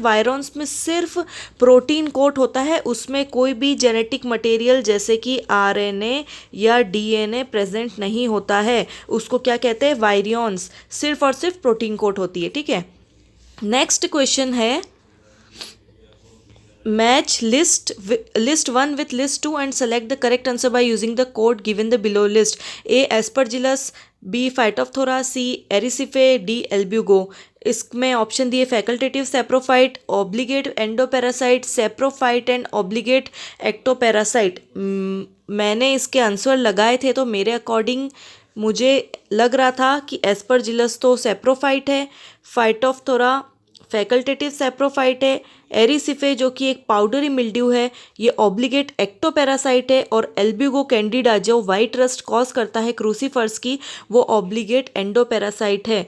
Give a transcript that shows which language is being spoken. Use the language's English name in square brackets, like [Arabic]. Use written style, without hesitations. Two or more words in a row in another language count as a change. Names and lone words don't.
[Hindi] वायरॉन्स में सिर्फ [English] protein coat [Hindi] होता है, उसमें कोई भी [English] genetic material [Hindi] जैसे कि आरएनए या [English] DNA present [Hindi] नहीं होता है, उसको क्या कहते हैं? वायरियॉन्स। सिर्फ और सिर्फ [English] protein coat [Hindi] होती है, ठीक है। [English] next question [Hindi] है, [English] match list 1 with list 2 and select the correct answer by using the code given the below list. A aspergillus, B phytophthora, C ericepae, D albugo। [Hindi] इसमें ऑप्शन दिए [English] facultative saprophyte, obligate endoparasite, saprophyte and obligate ectoparasite. [Hindi] मैंने इसके आंसर लगाए थे तो मेरे अकॉर्डिंग मुझे लग रहा था कि एस्परजिलस तो सेप्रोफाइट है, फाइटोफथोरा [English] facultative saprophyte [Hindi] है, एरिसिफे जो कि एक [English] powdery mildew [Hindi] है ये [English] obligate ectoparasite [Hindi] है, और एल्ब्यूगो कैंडिडा जो [English] white rust cause [Hindi] करता है क्रूसीफर्स की वो [English] obligate endoparasite [Hindi] है।